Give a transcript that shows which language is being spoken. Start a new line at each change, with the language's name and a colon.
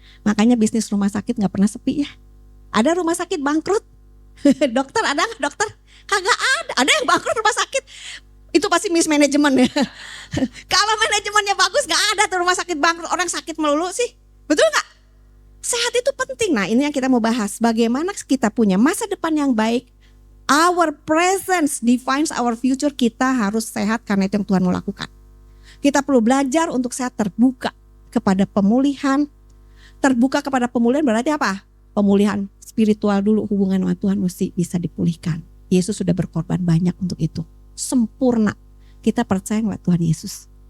Indonesian: Makanya bisnis rumah sakit gak pernah sepi ya. Ada rumah sakit bangkrut. Dokter ada gak dokter? Kagak ada. Ada yang bangkrut rumah sakit. Itu pasti mismanagement ya. Kalau manajemennya bagus gak ada tuh rumah sakit bangkrut. Orang sakit melulu sih. Betul gak? Sehat itu penting. Nah ini yang kita mau bahas. Bagaimana kita punya masa depan yang baik.
English: Our presence defines our future.
Indonesian: Kita harus sehat karena itu yang Tuhan mau lakukan. Kita perlu belajar untuk sehat, terbuka kepada pemulihan. Terbuka kepada pemulihan berarti apa? Pemulihan spiritual dulu, hubungan sama Tuhan mesti bisa dipulihkan. Yesus sudah berkorban banyak untuk itu. Sempurna. Kita percaya nggak Tuhan Yesus?